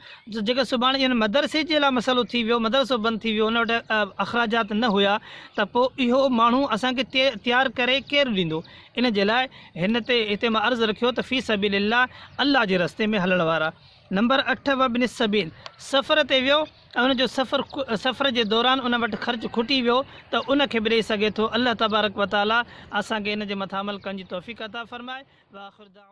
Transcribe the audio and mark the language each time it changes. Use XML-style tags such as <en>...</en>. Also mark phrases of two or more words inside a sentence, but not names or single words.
<sd>जेका सुभाणे इन मदरसे जे लाइ मसइलो थी वियो, मदरसो बंदि थी वियो, उन वटि अख़राजात न हुया, त पोइ इहो माण्हू असांखे तयारु करे केरु ॾींदो? इन जे लाइ हिते मां अर्ज़ु रखियो त</sd> <ar>في سبيل الله,</ar> <sd>अल्लाह जे रस्ते में हलण वारा। नंबर 8</sd> <ar>وابن السبيل,</ar> <sd>सफ़र ते वियो ऐं उनजो सफ़र जे दौरान उन वटि ख़र्च खुटी वियो त उनखे बि ॾेई सघे थो। अल्लाह</sd> <ar>تبارك وتعالى</ar> <sd>असांखे इन जे मथां अमल करण जी तौफ़ीक़ अता फ़रमाए।</sd>